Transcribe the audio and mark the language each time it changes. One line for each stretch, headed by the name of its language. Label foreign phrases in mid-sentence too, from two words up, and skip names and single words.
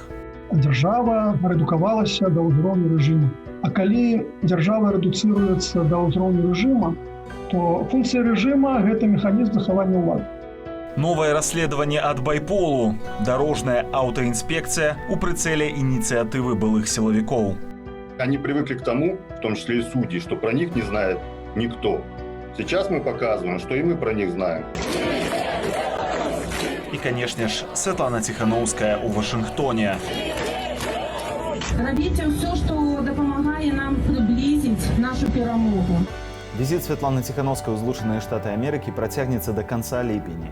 Belarusian: Дзяржава рэдукавалася да ўзроўню рэжыму. А калі дзяржава рэдуцыруецца да ўзроўню рэжыма, то функцыя рэжыма – гэта механізм захавання ўлады. Новае расследаванне ад байполу. Дарожная аўтаінспекцыя у прыцэле ініцыятывы былых сілавікоў.
Russian: Они привыкли к тому, в том числе и судьи, что про них не знает никто. Сейчас мы показываем, что и мы про них знаем.
Belarusian: І, канешне ж, Святлана Ціханаўская ў Вашынгтоне. Робіце ўсё, што дапамагае нам приблизить нашу перамогу. Візіт Святланы Ціханаўскай у Злучаныя Штаты Амерыкі працягнецца да канца ліпеня.